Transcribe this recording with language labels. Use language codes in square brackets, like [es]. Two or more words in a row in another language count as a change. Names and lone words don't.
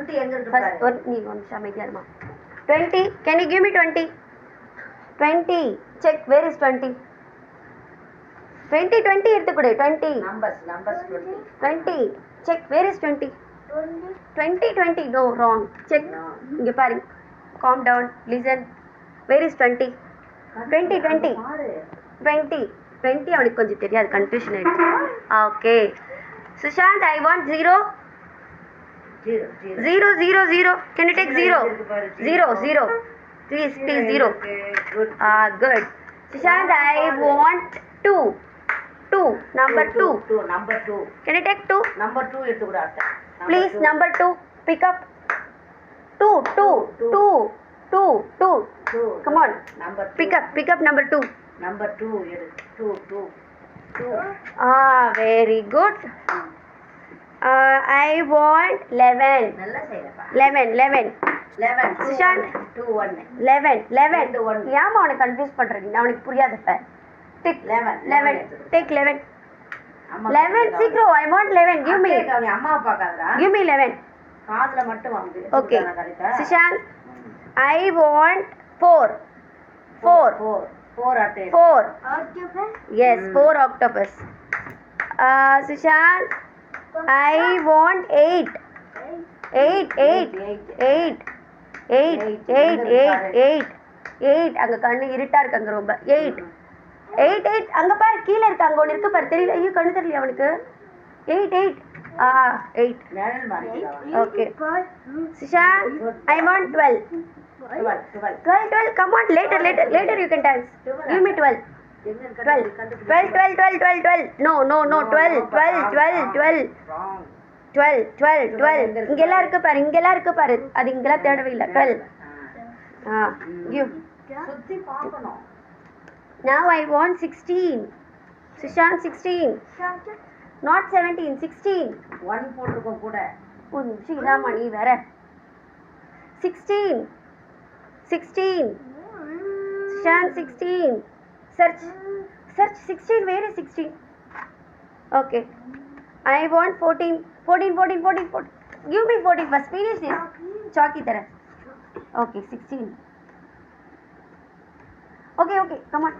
[en] First, one Shamadhyarma. 20. Can you give me 20? 20. Check. Where is 20? [ta] 20 எடுத்துக்குடு 20. [en] Numbers 20. 20. Check. Where is 20? 20. No, wrong. Check. [ta] இங்க பாரு. [en] Calm down. Listen. Where is 20? 20. [ta] 20 அவனுக்கு கொஞ்சம் தெரியாது, கன்ஃபியூஷன் ஆயிடுச்சு. ஓகே. [en] Sushant, I want 0. 0. Can you take 0? 0. Please 0. Good. Sushant, I want 2. Number 2. Can you take 2? [ta] Number 2 எடுத்துக்குடா. [en] Please, number 2. Pick up. 2. Come on. Pick up number 2. [ta] Number 2 எடு. 2. [en] Very good. I want 11. [ta] நல்லா செய்றப்பா. [en] 11. Sushant, 2 1. [ta] 11. ஏமா அவனை கன்ஃபியூஸ் பண்றீங்க? அவனுக்கு புரியாதப்ப. [en] Take 11. Take 11. 11 சீக்கிரம். I want 11. Give me. [ta] அம்மா பார்க்காதடா. [en] Give me 11. [ta] காதுல மட்டும் வாங்கு. [en] Okay. Sushant, I want 4. [ta] 4 அட்டை. 4. [en] Yes, 4 octopus. Sushant, I want 8. 8. [ta] அங்க கண்ணு இருட்டா இருக்கு அங்க ரொம்ப. 8. அங்க பாரு, கீழ இருக்கு. அங்க ஒன்னு இருக்கு பாரு. தெரியல. ஐயோ, கண்ணு தெரியல அவனுக்கு. 8. 8. நேரல் மாறி. [en] Okay. Sushant, I want 12. 12. Come on, later you can dance. Give me 12. 12. No. 12. 12. [ta] இங்கெல்லாம் இருக்கு பாரு. அது இங்கெல்லாம் தேடவே இல்லை. 12. Give. சுத்தி பார்க்கணும். [en] Now I want 16. Sushant, 16. Not 17, 16. [ta] 1 போட்டுக்கோ கூட. ஒரு நிமிஷம் இல்லாம நீ வேற. 16. [en] Sushant, 16. Search 16. Where is 16? Okay. I want 14. Give me 14 first. Finish this. Chalky tara. Okay, 16. Okay. Come on.